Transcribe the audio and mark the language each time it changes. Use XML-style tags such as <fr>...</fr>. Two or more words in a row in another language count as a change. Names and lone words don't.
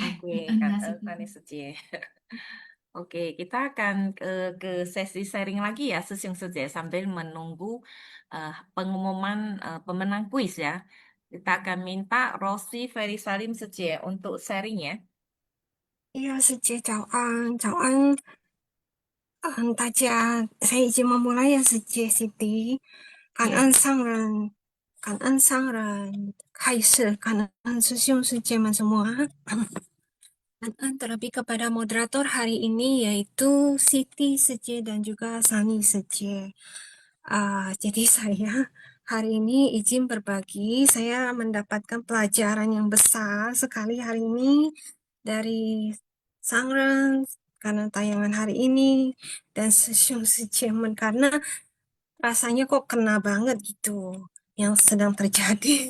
<id>Oke, Enggak Kak sih. Sani Suci. Oke, kita akan ke sesi sharing lagi ya, Sesiung Suci, sambil menunggu pengumuman pemenang kuis ya. Kita akan minta Rosi Ferry Salim Suci untuk sharing ya.</id> <zh>呀，师姐早安，早安，大家，</zh> <id>saya izin memulai ya,</id> <zh>师姐 Siti，感</zh> <id>Ya,</id> <zh>恩上人，感恩上人开始，感恩师兄师姐们</zh> <id>semua，感恩 terlebih kepada moderator hari ini yaitu Siti Sece dan juga Sani Sece. Jadi saya hari ini izin berbagi, saya mendapatkan pelajaran yang besar sekali hari ini dari Sangren karena tayangan hari ini dan Sesiung Sejemen karena rasanya kok kena banget gitu yang sedang terjadi.</id>